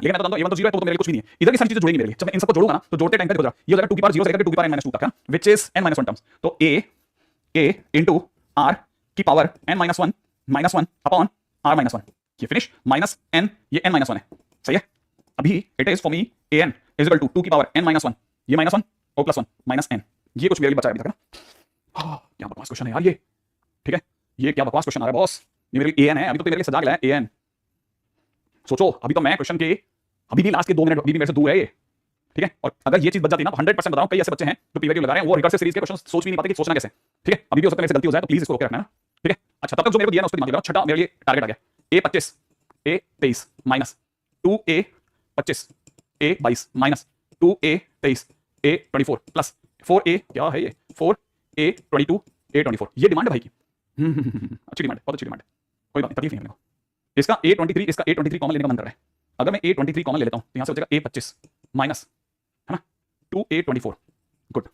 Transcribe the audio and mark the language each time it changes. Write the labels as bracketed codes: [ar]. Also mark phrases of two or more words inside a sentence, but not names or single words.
[hi] लेकिन मैं तो a1 तो 0 है, तो मेरे लिए कुछ भी नहीं है, इधर की सारी चीजें जुड़ेंगी मेरे लिए। जब मैं इन सबको जोड़ूंगा ना, तो जोड़ते टाइम पे देखो जरा, ये हो जाएगा 2 की पावर 0 से लेकर 2 की पावर n-2 तक, है, [en] which is n-1 terms. [hi] तो a इनटू r की पावर n-1 [en] minus 1 upon [hi] r-1, ये फिनिश, माइनस n, ये n-1 है, सही है। अभी [en] it is for me an is equal to [hi] 2 की पावर n-1, ये -1 और +1 माइनस n, ये कुछ मेरे लिए बचा है अभी तक ना। क्या बकवास क्वेश्चन है यार ये, ठीक है, ये क्या बकवास क्वेश्चन आ रहा है बॉस, ये मेरे लिए an है, अभी तो मेरे लिए सजा गया है an। सोचो अभी तो मैं क्वेश्चन के अभी भी लास्ट के 2 मिनट अभी भी मेरे से दूर है ये, ठीक है। और अगर ये चीज बच जाती है ना, 100% बताऊं, कई ऐसे बच्चे हैं जो पीवीक्यू लगा रहे हैं, वो रिकर्सिव सीरीज के क्वेश्चन सोच भी नहीं पाते कि सोचना कैसे, ठीक है। अभी भी हो सकता है मेरे से गलती हो जाए, तो प्लीज इसको रोके रखना है ना, ठीक है। अच्छा, तब तक जो मेरे को दिया ना उस पर ध्यान देना। छठा मेरे लिए टारगेट आ गया a25 a23 माइनस 2a25 a22 माइनस 2a23 2a24 प्लस 4a क्या है ये 4a22 a24, ये डिमांड है भाई की। अच्छी डिमांड है, बहुत अच्छी डिमांड है, कोई बात नहीं, तकलीफ नहीं है। इसका a23, इसका a23 कॉमन लेने का मन कर रहा है। अगर मैं a23 कॉमन ले लेता हूं तो यहां से बचेगा a25 माइनस, है ना, 2a24, गुड।